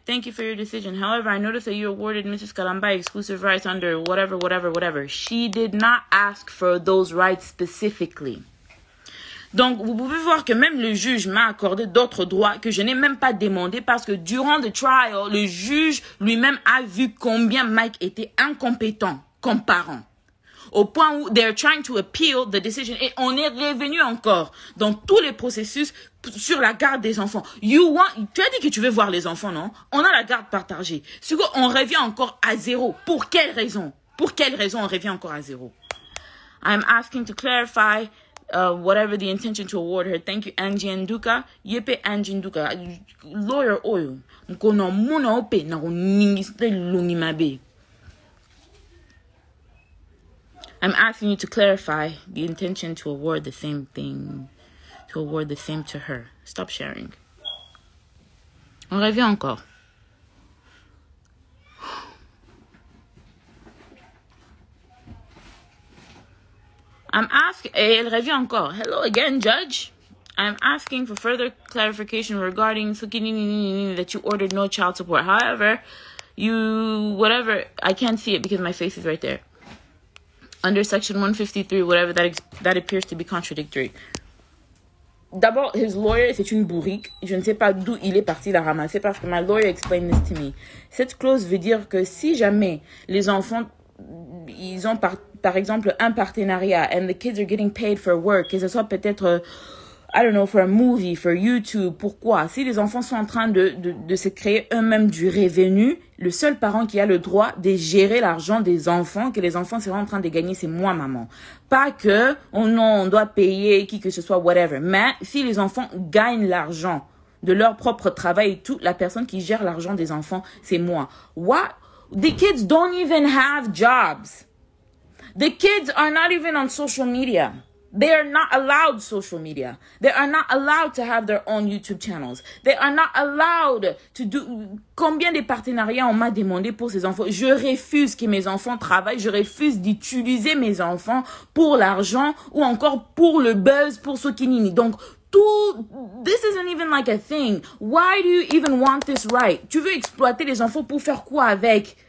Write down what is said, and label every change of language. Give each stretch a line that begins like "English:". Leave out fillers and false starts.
English: Thank you for your decision. However, I noticed that you awarded Mrs. Kalamba exclusive rights under whatever. She did not ask for those rights specifically.
French: Donc, vous pouvez voir que même le juge m'a accordé d'autres droits que je n'ai même pas demandé parce que durant le trial, le juge lui-même a vu combien Mike était incompétent comme parent. Au point où
English: they're trying to appeal the decision.
French: Et on est revenu encore dans tous les processus sur la garde des enfants. Tu as dit que tu veux voir les enfants, non? On a la garde partagée. On revient encore à zéro. Pour quelle raison? On revient encore à zéro?
English: I'm asking to clarify whatever the intention to award her. Thank you, Angie Nduka. Yepe Angie Nduka. Lawyer oil. Mkono muna ope na uningiste lungimabe. I'm asking you to clarify the intention to award the same thing, to award the same to her. Stop sharing.
French: On revient encore.
English: I'm asking,
French: elle revient encore.
English: Hello again, Judge. I'm asking for further clarification regarding that you ordered no child support. However, I can't see it because my face is right there. under Section 153, whatever that appears to be contradictory.
French: D'abord,
English: his lawyer,
French: c'est une bourrique. Je ne sais pas d'où il est parti la ramasser parce que
English: my lawyer explained this to me.
French: Cette clause veut dire que si jamais les enfants, ils ont par exemple un partenariat
English: and the kids are getting paid for work,
French: que ce soit peut-être,
English: I don't know, for a movie, for YouTube,
French: pourquoi? Si les enfants sont en train de se créer eux-mêmes du revenu, le seul parent qui a le droit de gérer l'argent des enfants, que les enfants seront en train de gagner, c'est moi, maman. Pas que, oh non, on doit payer qui que ce soit, whatever. Mais si les enfants gagnent l'argent de leur propre travail et tout, la personne qui gère l'argent des enfants, c'est moi.
English: What? The kids don't even have jobs. The kids are not even on social media. They are not allowed social media. They are not allowed to have their own YouTube channels. They are not allowed to do...
French: Combien de partenariats on m'a demandé pour ces enfants? Je refuse que mes enfants travaillent. Je refuse d'utiliser mes enfants pour l'argent ou encore pour le buzz, pour ce qui nini.
English: Donc, this isn't even like a thing. Why do you even want this right?
French: Tu veux exploiter les enfants pour faire quoi avec?